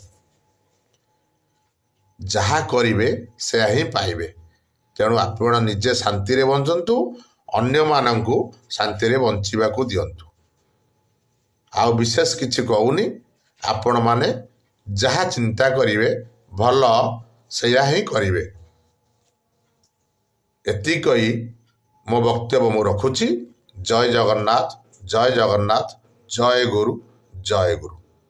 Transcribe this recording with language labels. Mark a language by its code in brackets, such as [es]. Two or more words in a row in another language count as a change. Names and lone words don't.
[or] ଯାହା କରିବେ ସେ ହିଁ ପାଇବେ ତେଣୁ ଆପଣ ନିଜେ ଶାନ୍ତି ରେ ବଞ୍ଚନ୍ତୁ ଅନ୍ୟ ମାନଙ୍କୁ ଶାନ୍ତି ରେ ବଞ୍ଚିବାକୁ ଦିଅନ୍ତୁ ଆଉ ବିଶେଷ କିଛି କହୁନି ଆପଣ ମାନେ ଯାହା ଚିନ୍ତା କରିବେ ଭଲ ସେୟା ହିଁ କରିବେ ଏତି କହି ମୋ ବକ୍ତବ୍ୟ ମୁଁ ରଖୁଛି ଜୟ ଜଗନ୍ନାଥ ଜୟ ଜଗନ୍ନାଥ ଜୟ ଗୁରୁ ଜୟ ଗୁରୁ।